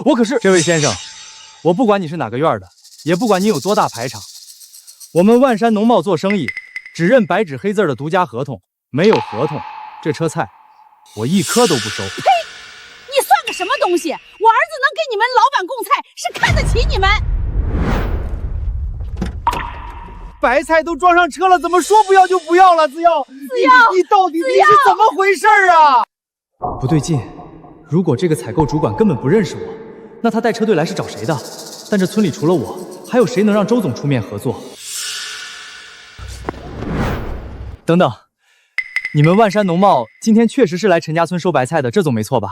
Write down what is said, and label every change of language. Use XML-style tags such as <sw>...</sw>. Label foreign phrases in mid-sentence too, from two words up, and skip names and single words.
<zh>我可是……這位先生，我不管你是哪個院的，也不管你有多大排場，我們萬山農貿做生意，只認白紙黑字的獨家合同，沒有合同，這車菜我一顆都不收。呸！你算個什麼東西？我兒子能給你們老板供菜，是看得起你們。白菜都裝上車了，怎麼說不要就不要了？子耀，你到底是怎麼回事啊？不對勁，如果這個採購主管根本不認識我，那他帶車隊來是找誰的？但這村裡除了我，還有誰能讓周總出面合作？等等，你們萬山農貿今天確實是來陳家村收白菜的，這總沒錯吧？</zh>